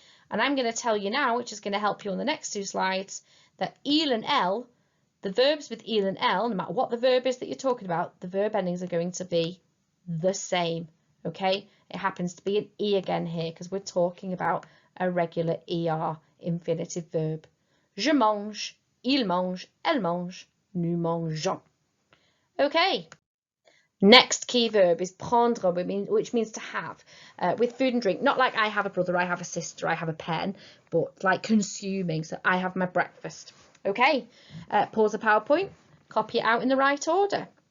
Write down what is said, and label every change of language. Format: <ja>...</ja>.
<en>And I'm going to tell you now, which is going to help you on the next 2 slides, that il and l, the verbs with il and l, no matter what the verb is that you're talking about, the verb endings are going to be the same, okay? It happens to be an e again here because we're talking about a regular er infinitive verb.</en> <fr>Je mange, il mange, elle mange, nous mangeons.</fr> <en>Okay. Next key verb is prendre, which means to have. With food and drink, not like I have a brother, I have a sister, I have a pen, but like consuming. So I have my breakfast. Okay. Pause the PowerPoint, copy it out in the right order.</en>